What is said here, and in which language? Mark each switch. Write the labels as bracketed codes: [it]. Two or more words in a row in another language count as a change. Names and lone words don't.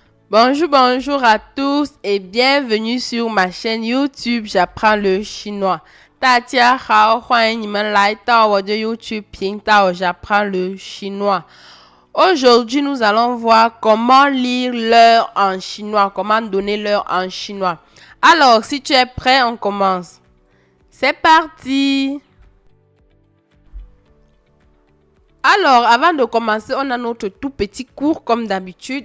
[fr] Bonjour à tous et bienvenue sur ma chaîne YouTube J'apprends le chinois. [zh] 大家好，欢迎你们来到我的 YouTube 频道 J'apprends le chinois. [fr] Aujourd'hui, nous allons voir comment lire l'heure en chinois, comment donner l'heure en chinois. Alors, si tu es prêt, on commence. C'est parti! Alors, avant de commencer, on a notre tout petit cours comme d'habitude.